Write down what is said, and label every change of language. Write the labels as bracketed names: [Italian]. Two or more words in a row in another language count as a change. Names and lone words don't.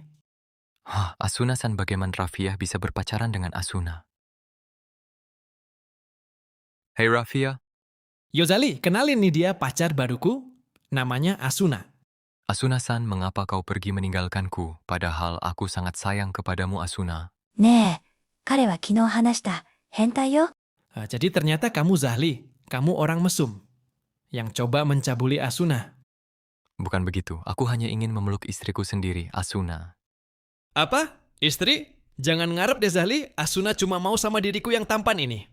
[Indonesian] Asuna-san, bagaimana Rafia bisa berpacaran dengan Asuna? Hei Rafia. Yo Zali, kenalin nih dia pacar baruku, namanya Asuna. Asuna-san, mengapa kau pergi meninggalkanku, padahal aku sangat sayang kepadamu, Asuna? [Japanese] ねえ、彼は昨日話した変態よ。 [Indonesian] Jadi ternyata kamu Zahli, kamu orang mesum yang coba mencabuli Asuna. Bukan begitu, aku hanya ingin memeluk istriku sendiri, Asuna. Apa? Istri? Jangan ngarep deh Zahli, Asuna cuma mau sama diriku yang tampan ini.